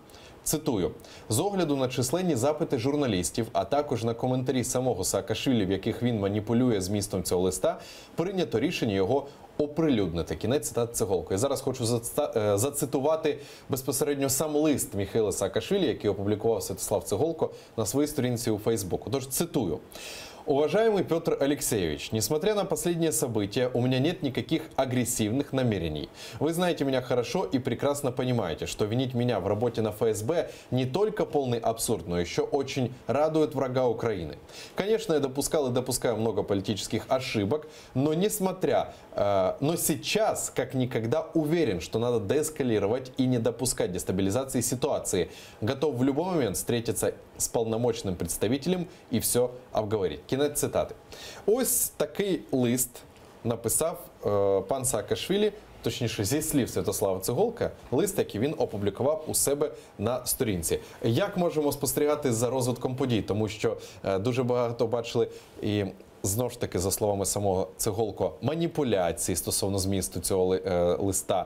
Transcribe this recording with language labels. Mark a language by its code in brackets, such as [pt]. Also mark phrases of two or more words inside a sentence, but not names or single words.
[uk] Цитую: «З огляду на численні запити журналістів, а також на коментарі самого Саакашвілі, в яких він маніпулює змістом цього листа, прийнято рішення його оприлюднити». Кінець цитати Цеголко. І зараз хочу зацитувати безпосередньо сам лист Міхеїла Саакашвілі, який опублікував Святослав Цеголко на своїй сторінці у Фейсбуку. Тож цитую. [ru] «Уважаемый Петр Алексеевич, несмотря на последние события, у меня нет никаких агрессивных намерений. Вы знаете меня хорошо и прекрасно понимаете, что винить меня в работе на ФСБ не только полный абсурд, но еще очень радует врага Украины. Конечно, я допускал и допускаю много политических ошибок, но но сейчас, как никогда, уверен, что надо деэскалировать и не допускать дестабилизации ситуации. Готов в любой момент встретиться с полномочным представителем и все обговорить». [uk] Кінець цитати. Ось такий лист написав пан Саакашвілі, точніше, зі слів Святослава Цеголка, лист, який він опублікував у себе на сторінці. Як можемо спостерігати за розвитком подій? Тому що дуже багато бачили і, знову ж таки, за словами самого Цеголко, маніпуляції стосовно змісту цього листа.